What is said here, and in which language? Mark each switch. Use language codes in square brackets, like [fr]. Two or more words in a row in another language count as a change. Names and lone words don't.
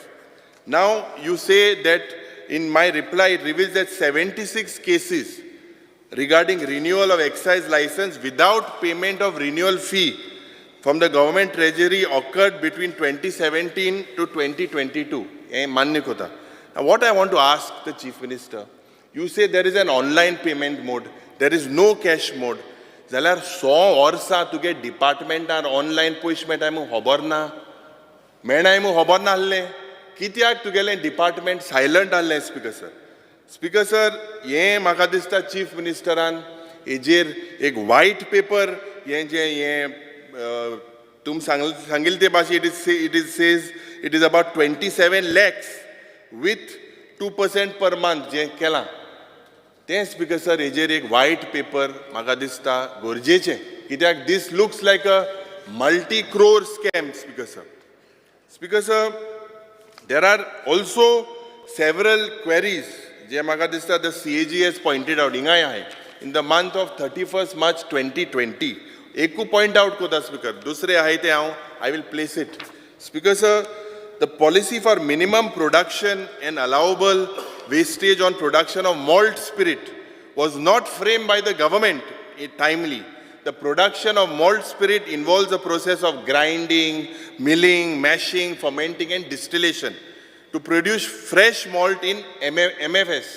[en] Now, you say that in my reply, it reveals that 76 cases regarding renewal of excise license without payment of renewal fee from the government treasury occurred between 2017 to 2022. Now, what I want to ask the Chief Minister, you say there is an online payment mode, there is no cash mode. [kok] Zalar 100 वर्सां तुगे डिपार्टमेंटान ऑनलायन पयशे मेळटाय म्हूण खबर ना, मेळनाय म्हूण खबर नासलें, कित्याक तुगेलें डिपार्टमेंट सायलंट आहलें? स्पीकर सर, स्पीकर सर, हें म्हाका दिसता चीफ मिनिस्टरान हेजेर एक [en] white paper [kok] हें जें हें तुम सांगिल्ले ते भाशेन [en] it is about 27 lakhs with 2% per month [kok] जें केलां तें स्पीकर सर हेजेर एक [en] white paper [kok] म्हाका दिसता गरजेचें, कित्याक [en] this looks like a multi-crore scam, Speaker sir. Speaker sir, there are also several queries [kok] जे म्हाका दिसता [en] the CAG has pointed out [kok] हिंगाय आहाय [en] in the month of 31st March 2020. [kok] एकू [en] point out [kok] कोता स्पीकर, दुसरे आहाय ते हांव [en] I will place it. Speaker sir, the policy for minimum production and allowable wastage on production of malt spirit was not framed by the government timely. The production of malt spirit involves a process of grinding, milling, mashing, fermenting and distillation to produce fresh malt in MFS.